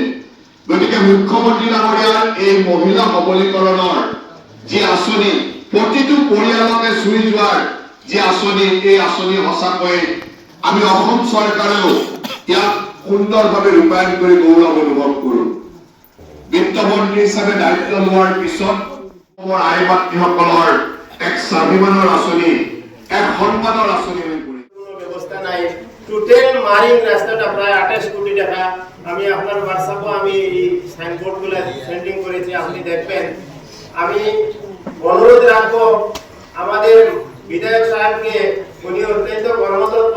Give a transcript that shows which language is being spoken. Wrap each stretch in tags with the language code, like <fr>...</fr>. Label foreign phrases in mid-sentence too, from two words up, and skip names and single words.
<as>গতিকে মুখ্যমন্ত্ৰী ডাঙৰীয়াৰ এই মহিলা সবলীকৰণৰ যি আঁচনি, প্ৰতিটো পৰিয়ালকে চুই যোৱাৰ যি আঁচনি, এই আঁচনি সঁচাকৈ আমি অসম চৰকাৰেও ইয়াক সুন্দৰভাৱে ৰূপায়ণ কৰি গৌৰৱ অনুভৱ কৰোঁ। বিত্তমন্ত্ৰী হিচাপে দায়িত্ব লোৱাৰ পিছত অসমৰ আই মাতৃসকলৰ এক স্বাভিমানৰ আঁচনি, এক সন্মানৰ আঁচনি হৈ পৰিল।</as> <bn>ব্যবস্থা নাই, টোটাল মারিং রাস্তাটা প্রায় 28 কোটি টাকা। আমি আপনার হোয়াটসঅ্যাপে আমি এই সাইনবোর্ডগুলো সেন্ডিং করেছি, আপনি দেখবেন। আমি অনুরোধ রাখবো আমাদের বিধায়ক সাহেবকে, উনি অত্যন্ত কর্মতৎপর।</bn>